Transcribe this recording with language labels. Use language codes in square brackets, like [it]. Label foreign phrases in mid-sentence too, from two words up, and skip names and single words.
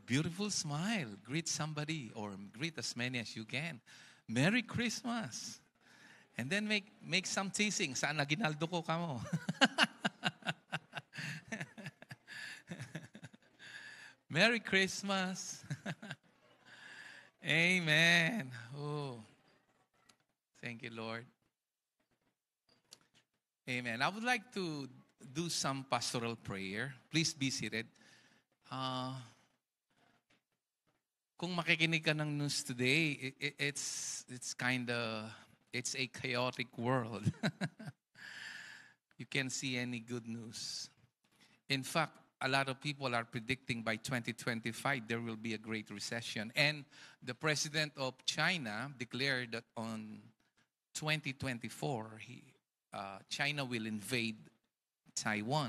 [en] beautiful smile. Greet somebody or greet as many as you can. Merry Christmas. And then make some teasing. Saan na ginaldo ko ka mo? Merry Christmas. Amen. Oh, thank you, Lord. Amen. I would like to do some pastoral prayer. Please be seated. [tl] Kung makikinig ka ng [en] news today, it's a chaotic world. You can't see any good news. In fact, a lot of people are predicting by 2025 there will be a great recession. And the president of China declared that on 2024, China will invade Taiwan.